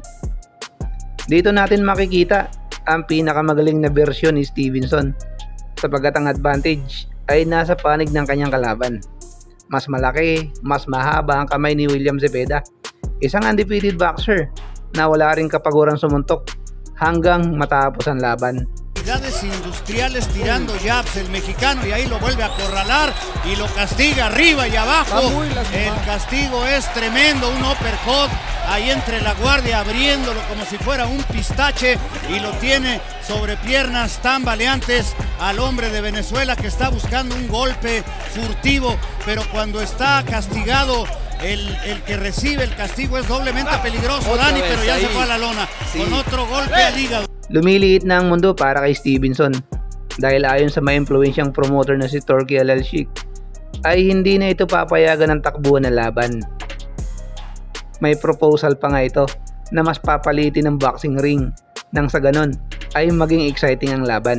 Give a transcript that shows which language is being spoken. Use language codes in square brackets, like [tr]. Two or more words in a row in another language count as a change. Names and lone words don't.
[tl] Dito natin makikita ang pinakamagaling na bersyon ni Stevenson sapagkat ang advantage ay nasa panig ng kanyang kalaban. Mas malaki, mas mahaba ang kamay ni William Zepeda, isang [en] undefeated boxer [tl] na wala rin kapagurang sumuntok hanggang matapos ang laban. [es] Industriales tirando jabs el mexicano y ahí lo vuelve a acorralar y lo castiga arriba y abajo. El castigo es tremendo, un uppercut ahí entre la guardia abriéndolo como si fuera un pistache y lo tiene sobre piernas tambaleantes al hombre de Venezuela que está buscando un golpe furtivo, pero cuando está castigado el que recibe el castigo es doblemente peligroso, Dani, pero ya se fue a la lona con otro golpe al hígado. [tl] Lumiliit na ang mundo para kay Stevenson dahil ayon sa may impluensyang promoter na si Turki Al-Sheikh ay hindi na ito papayagan ng takbuhan na laban. May proposal pa nga ito na mas papalitin ng [en] boxing ring [tl] nang sa ganon ay maging exciting ang laban.